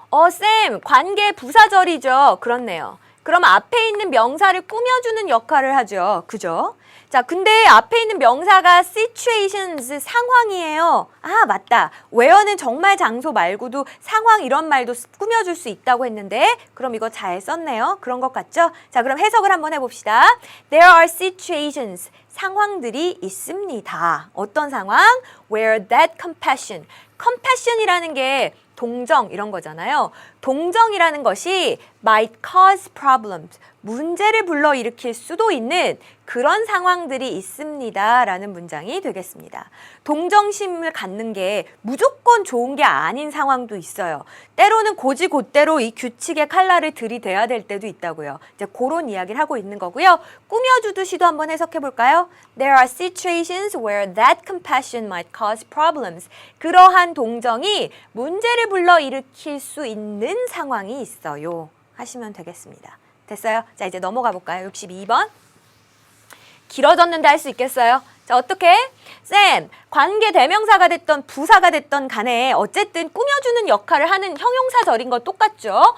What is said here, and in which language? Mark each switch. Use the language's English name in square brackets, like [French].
[Korean] 쌤, 관계 부사절이죠. 그렇네요. 그럼 앞에 있는 명사를 꾸며주는 역할을 하죠. 그죠? 자, 근데 앞에 있는 명사가 situations, 상황이에요. 맞다. where는 정말 장소 말고도 상황 이런 말도 꾸며줄 수 있다고 했는데 그럼 이거 잘 썼네요. 그런 것 같죠? 자, 그럼 해석을 한번 해봅시다. [English] There are situations, [Korean] 상황들이 있습니다. 어떤 상황? [English] Where that compassion, compassion [Korean] 이라는 게 동정 이런 거잖아요. 동정이라는 것이 [English] might cause problems, [Korean] 문제를 불러일으킬 수도 있는 그런 상황들이 있습니다. 라는 문장이 되겠습니다. 동정심을 갖는 게 무조건 좋은 게 아닌 상황도 있어요. 때로는 고지곧대로 이 규칙의 칼날을 들이대야 될 때도 있다고요. 이제 그런 이야기를 하고 있는 거고요. 꾸며주듯이도 한번 해석해 볼까요? [English] There are situations where that compassion might cause problems. [Korean] 그러한 동정이 문제를 불러일으킬 수 있는 상황이 있어요. 하시면 되겠습니다. 됐어요? 자, 이제 넘어가 볼까요? 62번. 길어졌는데 할 수 있겠어요? 자, 어떻게? 쌤, 관계 대명사가 됐던 부사가 됐던 간에 어쨌든 꾸며주는 역할을 하는 형용사절인 거 똑같죠?